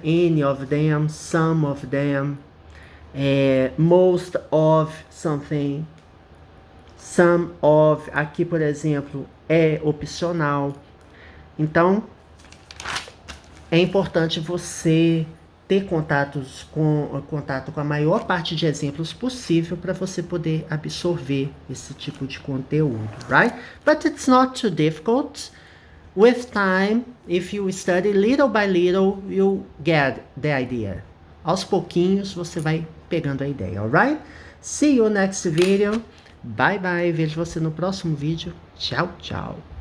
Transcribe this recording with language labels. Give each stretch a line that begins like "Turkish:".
English: Any of them, some of them, most of something, some of,
Portuguese: aqui por exemplo, é opcional. Então, é importante você ter contato com a maior parte de exemplos possível para você poder absorver esse tipo de conteúdo, right?
English: But it's not too difficult. With time, if you study little by little, you'll get the idea.
Portuguese: Aos pouquinhos você vai pegando a ideia, alright?
English: See you next video. Bye bye.
Portuguese: Vejo você no próximo vídeo. Tchau, tchau.